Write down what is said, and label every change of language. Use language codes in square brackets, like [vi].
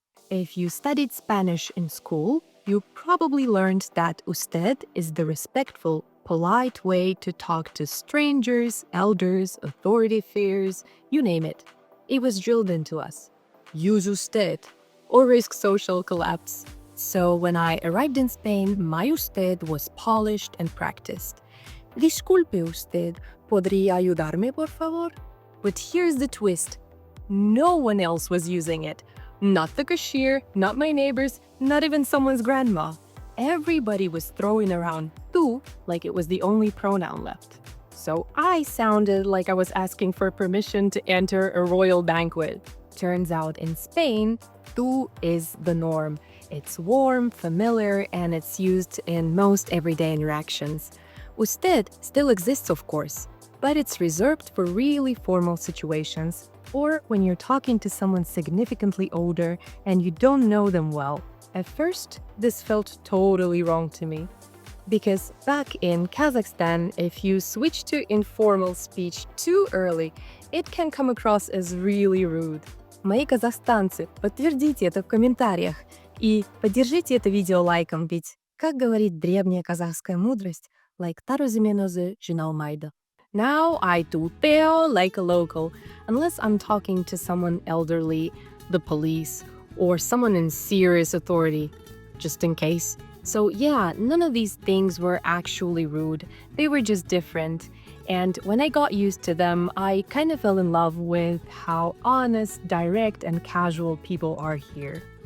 [en] If you studied Spanish in school, you probably learned that usted is the respectful, polite way to talk to strangers, elders, authority figures, you name it. It was drilled into us. Use usted, or risk social collapse. So when I arrived in Spain, my usted was polished and practiced. [es] Disculpe usted, ¿podría ayudarme, por favor? [en] But here's the twist. No one else was using it. Not the cashier, not my neighbors, not even someone's grandma. Everybody was throwing around tú like it was the only pronoun left. So I sounded like I was asking for permission to enter a royal banquet. Turns out in Spain, tú is the norm. It's warm, familiar, and it's used in most everyday interactions. Usted still exists, of course, but it's reserved for really formal situations or when you're talking to someone significantly older and you don't know them well. At first, this felt totally wrong to me. Because back in Kazakhstan, if you switch to informal speech too early, it can come across as really rude. [ru] Мои казахстанцы, подтвердите это в комментариях и поддержите это видео лайком, ведь, как говорит древняя казахская мудрость, [kk] лайктар өзімен-өзі жиналмайды. [en] Now I tuteo like a local, unless I'm talking to someone elderly, the police, or someone in serious authority, just in case. So yeah, none of these things were actually rude. They were just different. And when I got used to them, I kind of fell in love with how honest, direct, and casual people are here.